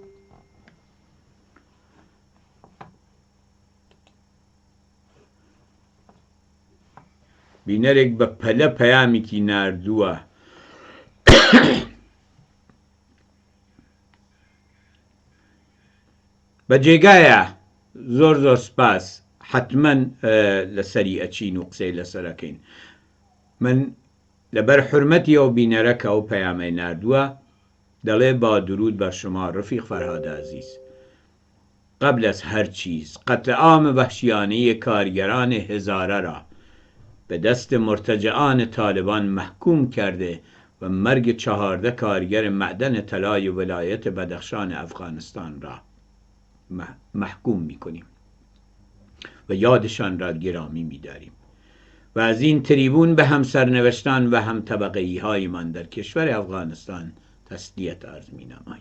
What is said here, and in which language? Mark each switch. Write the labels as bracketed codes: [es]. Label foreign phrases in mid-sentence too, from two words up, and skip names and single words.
[ckb] بینەرێک بە پەلە پەیامێکی ناردووە بە جێگایە زۆر سپاس، حتمما لەسەری ئەچین و قسەی لەسەرەکەین. من لەبەر حرمەتی ئەو بینەرەکە ئەو پەیامەی ناردووە دەڵێ با [fa] درود بر شما رفیق فرهاد عزیز. قبل از هر چیز قتل عام وحشیانه کارگران هزاره را به دست مرتجعان طالبان محکوم کرده و مرگ 14 کارگر معدن طلای ولایت بدخشان افغانستان را محکوم میکنیم و یادشان را گرامی می‌داریم و از این تریبون به هم سرنوشتان و هم طبقه‌ای هایمان در کشور افغانستان تسلیت عرض می‌نماییم.